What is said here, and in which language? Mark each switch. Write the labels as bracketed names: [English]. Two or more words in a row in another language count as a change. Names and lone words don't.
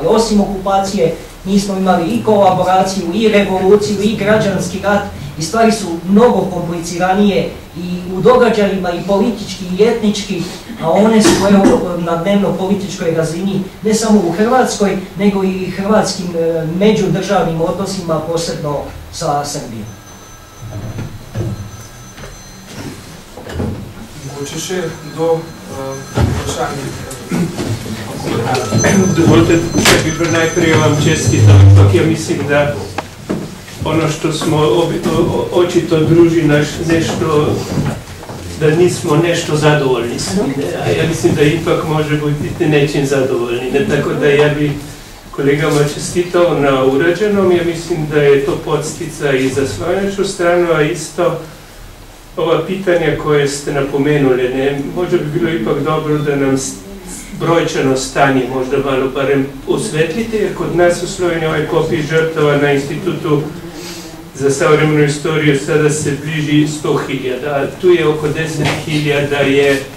[Croatian] Osim okupacije, mi smo imali i kolaboraciju, i revoluciju, i građanski rat, i stvari su mnogo kompliciranije i u događajima i politički i etnički, a one su na dnevno-političkoj razini ne samo u Hrvatskoj, nego i hrvatskim međudržavnim odnosima, posebno sa Srbijom. [Slovenian] Mogoče še do vprašanja. [Croatian] Dovolite, da bi najprije vam čestital, ampak ja mislim da ono što smo očito druži nešto, da nismo nešto zadovoljni s time, a ja mislim da ipak može biti nečim zadovoljni. [Serbian] Tako da ja bi kolegama čestitao na urađenom, ja mislim da je to podstica i za slovenačku stranu, a isto ova pitanja koje ste napomenuli, možda bi bilo ipak dobro da nam brojčano stanje možda malo barem osvetlite, jer kod nas u Sloveniji ovaj popis žrtava na Institutu za savremenu istoriju sada se bliži 100.000, a tu je oko 10.000